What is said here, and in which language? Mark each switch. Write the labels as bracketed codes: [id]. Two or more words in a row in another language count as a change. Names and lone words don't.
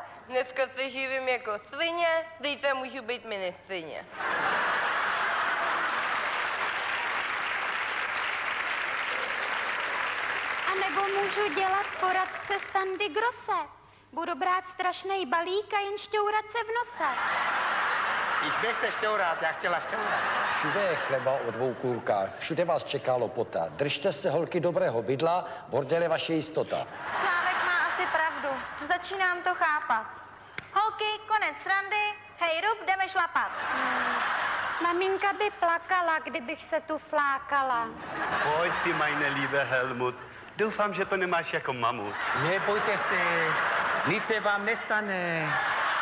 [cs] Dneska se živím jako svině, zítra můžu být ministryně. A nebo můžu dělat poradce Standy Grosse. Budu brát strašnej balík a jen šťourat se v nose. [de] Ich möchte [cs] šťourat, já chtěla šťourat. Všude je chleba o 2 kůrkách, všude vás čeká lopota. Držte se, holky, dobrého bydla, bordel je vaše jistota. Slávek má asi pravdu, začínám to chápat. Holky, konec srandy, hej rub, jdeme šlapat. Maminka by plakala, kdybych se tu flákala. Pojď ty, [de] meine liebe Helmut. [cs] Doufám, že to nemáš jako mamut. Nebojte se, nic se vám nestane.